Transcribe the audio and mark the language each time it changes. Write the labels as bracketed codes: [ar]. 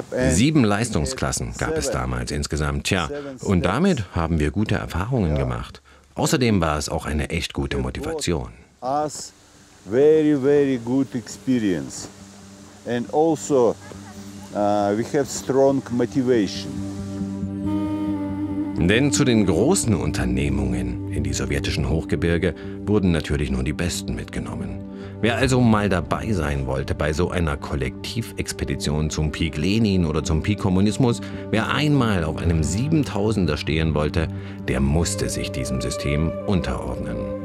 [de] 7 Leistungsklassen gab es damals insgesamt. Tja, und damit haben wir gute Erfahrungen gemacht. Außerdem war es auch eine echt gute Motivation. [en] Very, very good experience. And also we have strong motivation. [de] Denn zu den großen Unternehmungen in die sowjetischen Hochgebirge wurden natürlich nur die Besten mitgenommen. Wer also mal dabei sein wollte bei so einer Kollektivexpedition zum Peak Lenin oder zum Peak Kommunismus, wer einmal auf einem 7000er stehen wollte, der musste sich diesem System unterordnen.